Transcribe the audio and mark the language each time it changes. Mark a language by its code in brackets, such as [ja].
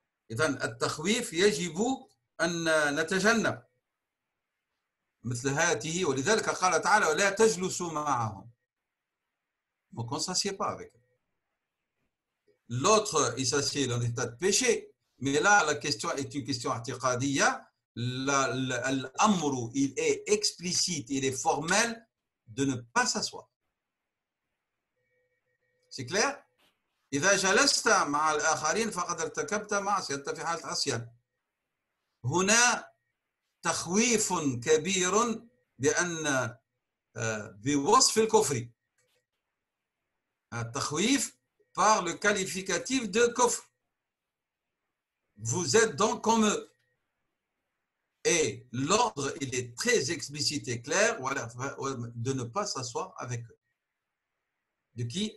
[ar] إذن التخويف يجب أن نتجنب مثل هذه ولذلك قال تعالى ولا تجلسوا معهم. [fr] Donc on ne s'assied pas avec eux. L'autre, il s'assied dans l'état de péché. Mais là, la question est une question atiqadiyya. L'amru, il est explicite, il est formel de ne pas s'asseoir. C'est clair? [ar] إذا جلست مع الآخرين فقد ارتكبت معصية في حالة عصيان. هنا تخويف كبير بأن بوصف الكفر. [fr] التخويف par le qualificatif de kufr. Vous êtes donc comme eux. Et l'ordre, il est très explicite et clair de ne pas s'asseoir avec eux. De qui?